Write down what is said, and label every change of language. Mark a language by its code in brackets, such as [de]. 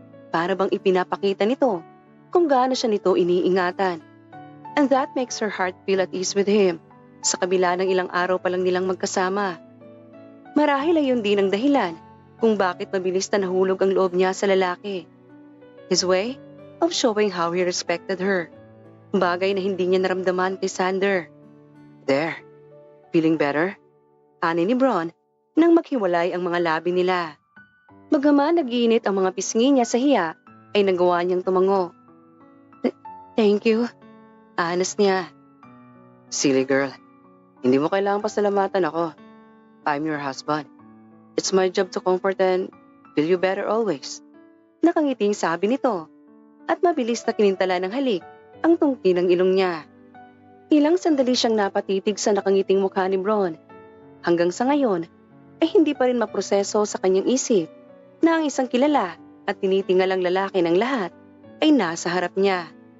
[tl] Para bang ipinapakita nito kung gaano siya nito iniingatan. [en] And that makes her heart feel at ease with him [tl] sa kabila ng ilang araw pa lang nilang magkasama. Marahil ay yun din ang dahilan kung bakit mabilis na nahulog ang loob niya sa lalaki. [en] His way of showing how he respected her. [tl] Bagay na hindi niya naramdaman kay Sander. [en] There, feeling better? [tl] Ani ni Bron nang maghiwalay ang mga labi nila. Bagaman nag-iinit ang mga pisngi niya sa hiya, ay nagawa niyang tumango. [en] Thank you. [tl] Anas niya. [en] Silly girl, [tl] hindi mo kailangang pasalamatan ako. [en] I'm your husband. It's my job to comfort and feel you better always. [tl] Nakangiting sabi nito at mabilis na kinintala ng halik ang tungki ng ilong niya. Ilang sandali siyang napatitig sa nakangiting mukha ni Bron. Hanggang sa ngayon ay hindi pa rin maproseso sa kanyang isip na ang isang kilala at tinitingalang lalaki ng lahat ay nasa harap niya.